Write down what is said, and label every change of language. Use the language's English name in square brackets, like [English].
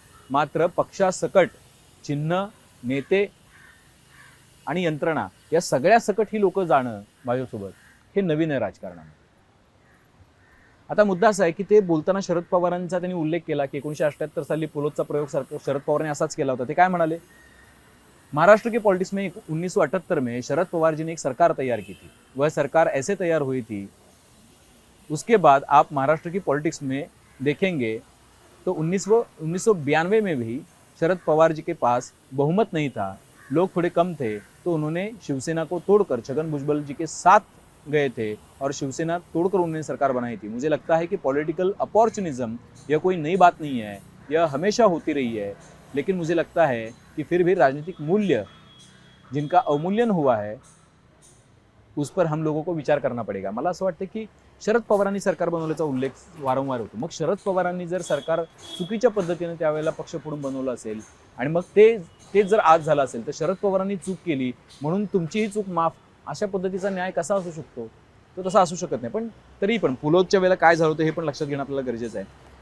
[Marathi] मात्र पक्षासकट चिन्ह, नेते आणि यंत्रणा या सगळ्या सकट ही लोक जाणं भाजपसोबत हे नवीन आहे राजकारणामध्ये. आता मुद्दा असा आहे की ते बोलताना शरद पवारांचा त्यांनी उल्लेख केला की 1978 साली पोलोदचा प्रयोग शरद पवारांनी असाच केला होता. ते काय म्हणाले? [Hindi] महाराष्ट्र के पॉलिटिक्स में 1978 में शरद पवार जी ने एक सरकार तैयार की थी. वह सरकार ऐसे तैयार हुई थी, उसके बाद आप महाराष्ट्र की पॉलिटिक्स में देखेंगे तो 1992 में भी शरद पवार जी के पास बहुमत नहीं था, लोग थोड़े कम थे, तो उन्होंने शिवसेना को तोड़कर छगन भुजबल जी के साथ गए थे और शिवसेना तोड़कर उन्होंने सरकार बनाई थी. मुझे लगता है कि पॉलिटिकल अपॉर्चुनिज्म यह कोई नई बात नहीं है, यह हमेशा होती रही है, लेकिन मुझे लगता है कि फिर भी राजनीतिक मूल्य जिनका अवमूल्यन हुआ है उस पर हम लोगों को विचार करना पडेगा. [Marathi] मला असं वाटतं की शरद पवारांनी सरकार बनवल्याचा उल्लेख वारंवार होतो. मग शरद पवारांनी जर सरकार चुकीच्या पद्धतीने त्यावेळेला पक्ष फोडून बनवलं असेल आणि मग तेच जर आज झालं असेल तर शरद पवारांनी चूक केली म्हणून तुमचीही चूक माफ, अशा पद्धतीचा न्याय कसा असू शकतो? तो तसा असू शकत नाही. पण तरी पण पुलोदच्या वेळेला काय झालं होतं हे पण लक्षात घेणं आपल्याला गरजेचं आहे.